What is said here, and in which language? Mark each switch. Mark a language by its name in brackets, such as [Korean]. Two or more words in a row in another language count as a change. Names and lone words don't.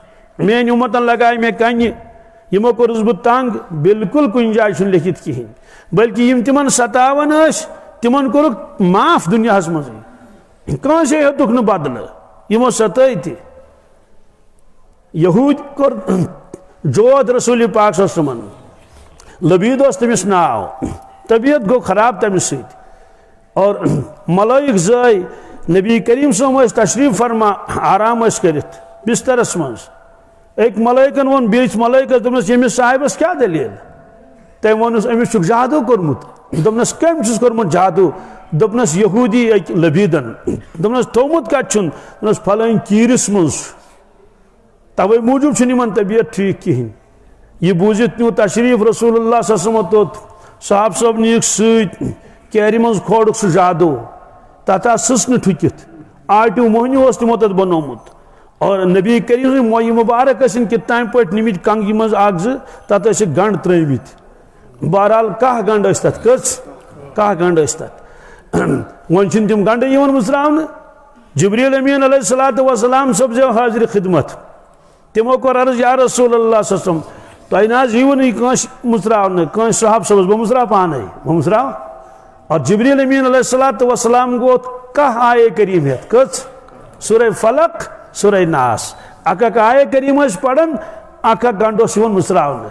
[Kashmiri] میٲنۍ اُمتن لگایہِ مےٚ کنہِ، یِمو کوٚرُس بہٕ تنگ. بالکل کُنہِ جایہِ چھُنہٕ لیکھِتھ کِہینۍ. بلکہ یِم تِمن ستاوان ٲسۍ تِمن کوٚرُکھ معاف دُنیاہس منٛزٕے. کٲنٛسے ہیوٚتُکھ نہٕ بدلہٕ، یِمو ستٲے تہِ. یہوٗدۍ کوٚر جود رسول پاک [Arabic] صلی اللہ علیہ وسلمن. [Kashmiri] لبیٖد اوس تٔمِس ناو. طبیعت گوٚو خراب تٔمِس سۭتۍ. اور ملٲیِک زٲے نبی کریم صٲب ٲسۍ تشریف فرما آرام ٲسۍ کٔرِتھ بسترس منٛز. أکۍ ملٲیکن ووٚن بیٚیِس ملٲیکس، دوٚپنس ییٚمِس صاحبس کیٛاہ دٔلیٖل؟ تٔمۍ ووٚنُس أمِس چھُکھ جادوٗ کوٚرمُت. دوٚپنس کٔمۍ چھُس کوٚرمُت جادوٗ؟ دوٚپنس یہوٗدی أکۍ لبیٖدن. دوٚپنس تھوٚومُت کتہِ چھُن؟ دوٚپنس پھلٲنۍ کیٖرِس منٛز چھُ. توے موٗجوٗب چھُنہٕ یِمن طبیعت ٹھیٖک کِہینۍ. یہِ بوٗزِتھ نیوٗ تشریف [Arabic] رسول اللہ صلی اللہ علیہ وسلم [Kashmiri] توٚت. صاحب صٲب نِیِکھ سۭتۍ، کیرِ منٛز کھولُکھ سُہ جادوٗ. تتھ آسہٕ سٕژنہٕ ٹھُکِتھ، آٹِو موہنیوٗ اوس تِمو تتھ بنوومُت. اور نبی کریم سٕنٛدۍ مویہِ مُبارک ٲسِن کِتھ تام پٲٹھۍ نِمٕتۍ کنگہِ منٛز اکھ زٕ، تتھ ٲسِکھ گنڈ ترٲومٕتۍ. بہرحال کاہ گنڈ ٲسۍ تتھ. کٔژ؟ کاہ گنڈ ٲسۍ تتھ. وۄنۍ چھِنہٕ تِم گنڈٕ یِوان مٕژراونہٕ. جبریٖل امین [Arabic] علیہ الصلوۃ والسلام [Kashmiri] سپزیو حاضرِ خدمت. تِمو کوٚر عرض [Arabic] یا رسول اللہ صلی اللہ علیہ وسلم [Kashmiri] تۄہہِ نہ حظ یِیوٕ نہٕ یہِ کٲنٛسہِ مٕژراونہٕ، کٲنٛسہِ صحاب صٲبس. بہٕ مٕژراو پانے، بہٕ مٕژراو. اور جبریٖل امین [Arabic] علیہ الصلوۃ والسلام [Kashmiri] گوٚو کاہ آیے کریم ہٮ۪تھ. کٔژ؟ سورہ فلق، سورہ ناس. اکھ اکھ آیے کریم ٲسۍ پران، اکھ اکھ گنڈ اوس یِوان مٕژراونہٕ.